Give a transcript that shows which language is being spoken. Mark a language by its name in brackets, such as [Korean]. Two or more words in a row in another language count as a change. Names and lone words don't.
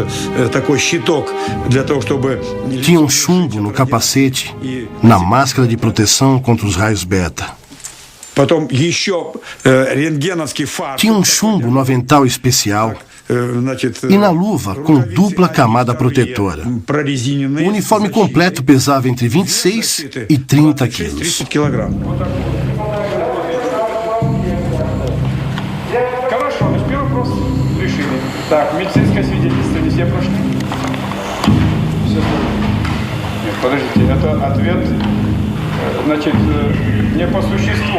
[Portuguese] Tinham chumbo no capacete, na máscara de proteção contra os raios beta. Tinha um chumbo no avental especial E na luva, com dupla camada protetora. O uniforme completo pesava entre 26 e 30 quilos. [Russian] Хорошо, значит, первый вопрос решили. Так, медицинское свидетельство не все прошли? Все. Нет, подождите, это ответ, значит, не по существу.